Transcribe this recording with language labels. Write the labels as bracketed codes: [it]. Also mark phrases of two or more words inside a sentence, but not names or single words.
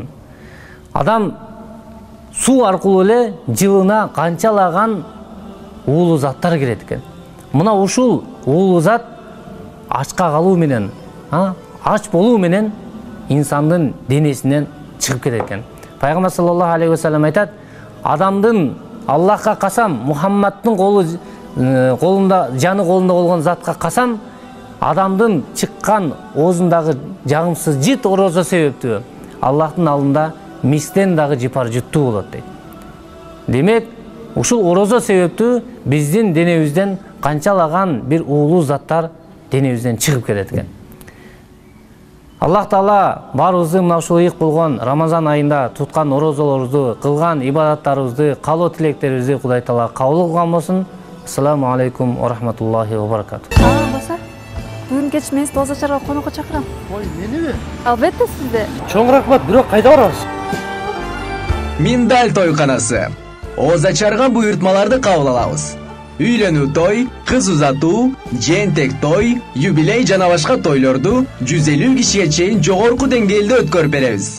[ky] Адам суу аркылуу эле жылына канчалаган уулуу заттар кирет экен. Мына ушул уулуу зат ачка калуу менен, ач болуу менен инсандын денесинен чыгып кетет экен. Пайгамбар [ar] صلى الله عليه وسلم [ky] айтат: адамдын Аллахка касам, Мухаммадтын колунда, жаны колунда болгон затка касам, адамдын чыккан оозундагы жагымсыз жит орозо себептүү Аллахтын алдында мистен дагы жыпар жуттуу болот дейт. Демек, ушул орозо себептүү биздин денебизден канчалаган бир уулуу заттар денебизден чыгып кетет экен. Аллах Таала баарыбызды мына ушул ыйык болгон Рамазан айында туткан орозолорубузду, кылган ибадаттарыбызды, каалоо тилектерибизди Кудай Таала кабыл кылган болсун. [ar] السلام عليكم ورحمة الله وبركاته. [ky] Болса, бүгүн кеч мен сизди озачарга конокко чакырам. Ой, мени? Албетте сизди. Чоң рахмат, бирок кайда барабыз? Миндаль тойканасы. Озачарга буйртмаларды кабыл алабыз. Үйлөнүү той, кыз узатуу, жентек той, юбилей жана башка тойлорду 150 кишиге чейин жогорку деңгээлде өткөрүп беребиз.